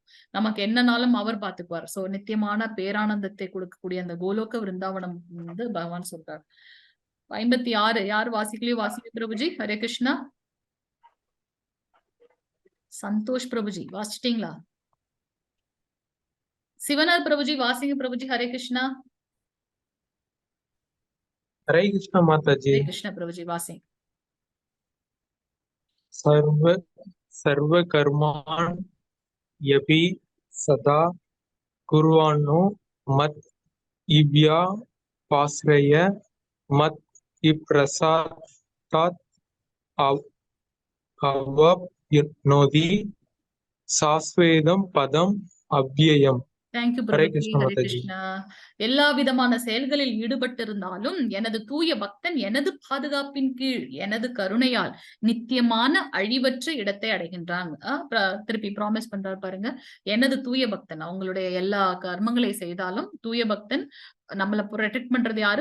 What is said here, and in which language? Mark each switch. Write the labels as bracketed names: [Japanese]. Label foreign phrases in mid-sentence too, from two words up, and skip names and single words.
[Tamil] நமக்கு என்னன்னாலும் அவர் பாத்துக்குவார். சோ நித்தியமான பேரானந்தத்தை கொடுக்கக்கூடிய அந்த கோலோக விருந்தாவனம் வந்து பகவான் சொல்றார். 56 யார் வாசிக்கலையோ வாசிக்க பிரபுஜி. ஹரே கிருஷ்ணா. சந்தோஷ் பிரபுஜி வாசிச்சிட்டீங்களா? சிவனார் பிரபுஜி வாசிங்க பிரபுஜி. ஹரே கிருஷ்ணா. [Hindi] हरे कृष्ण माता जी. हरे कृष्ण प्रभु जी वासिंग. [Sanskrit] सर्व कर्मान् यपि सदा कुर्वाणो मत इव्या पाश्रय मत इप्रसादात् अवाप्नोति शाश्वतं पदम अव्ययम्. [Tamil] தேங்க்யூ பிரபுஜி. ஹரே கிருஷ்ணா. எல்லா விதமான செயல்களில் ஈடுபட்டு இருந்தாலும் எனது தூய பக்தன் எனது பாதுகாப்பின் கீழ் எனது கருணையால் நித்தியமான அழிவற்ற இடத்தை அடைகின்றாங்க. திருப்பி ப்ராமிஸ் பண்றாரு பாருங்க, எனது தூய பக்தன் அவங்களுடைய எல்லா கர்மங்களை செய்தாலும் தூய பக்தன் நம்மளை ப்ரொடெக்ட் பண்றது யாரு?